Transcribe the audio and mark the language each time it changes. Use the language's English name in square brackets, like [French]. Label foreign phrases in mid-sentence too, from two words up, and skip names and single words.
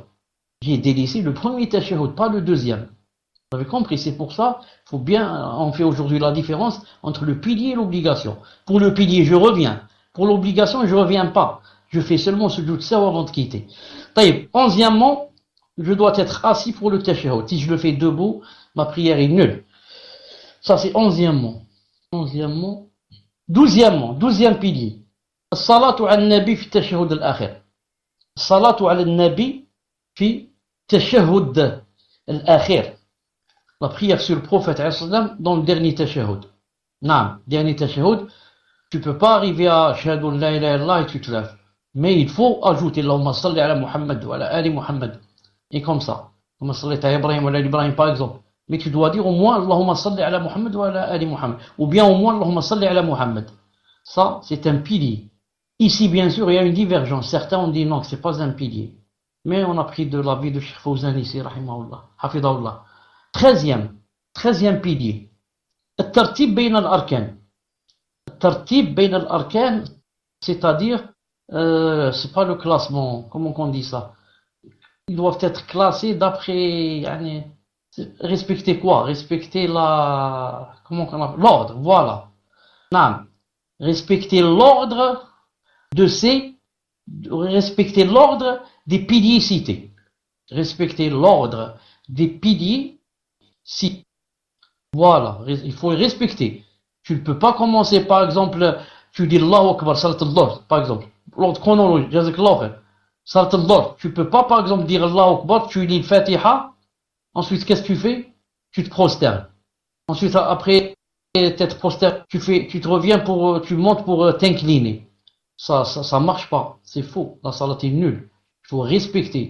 [French] J'ai délaissé le premier tashahhud, pas le deuxième. Vous avez compris, c'est pour ça, on fait aujourd'hui la différence entre le pilier et l'obligation. Pour le pilier, je reviens. Pour l'obligation, je reviens pas. Je fais seulement ce doute ça avant de quitter. Taïb, 11e, je dois être assis pour le tashahhud. Si je le fais debout, ma prière est nulle. Ça, c'est 11e. 12e pilier. [Arabic] صلاة النبي في التشهد الأخير. صلاة النبي في التشهد الأخير. [French] La prière sur le prophète dans le dernier tashahhud. Non, dernier tashahhud, tu peux pas arriver à [Arabic] شهادة لا إله إلا الله [French] et tu te lèves. Mais il faut ajouter [Arabic] اللهم صل على محمد وعلى آل محمد. [French] Et comme ça. [Arabic] اللهم صل على إبراهيم وعلى إبراهيم wa ala Ibrahim [French] par exemple. Mais tu dois dire au moins [Arabic] اللهم صل على محمد وعلى آل محمد. [French] Ou bien au moins [Arabic] اللهم صل على محمد. [French] Ça, c'est un pilier. Ici, bien sûr, il y a une divergence. Certains ont dit non, que c'est pas un pilier. Mais on a pris de l'avis de Cheikh Fawzan ici, [Arabic] رحمه الله، حفظه الله. [French] 13e pilier. [Arabic] الترتيب بين الأركان. الترتيب بين الأركان, [French] c'est-à-dire, c'est pas le classement, comment on dit ça? Ils doivent être classés d'après, respecter quoi? Respecter l'ordre, voilà. Non. Respecter l'ordre respecter l'ordre des piliers cités. Respecter l'ordre des piliers cités. Voilà, il faut respecter. Tu ne peux pas commencer, par exemple, tu dis [Arabic] الله أكبر، صلاة الظهر, [French] par exemple. L'ordre chronologique, [Arabic] جزاك الله خير. صلاة الظهر, [French] tu ne peux pas, par exemple, dire [Arabic] الله أكبر, [French] tu lis le Fatiha, ensuite, qu'est-ce que tu fais? Tu te prosternes. Ensuite, après t'être prosterné, tu te reviens tu montes pour t'incliner. Ça marche pas. C'est faux. La salat est nulle. Il faut respecter.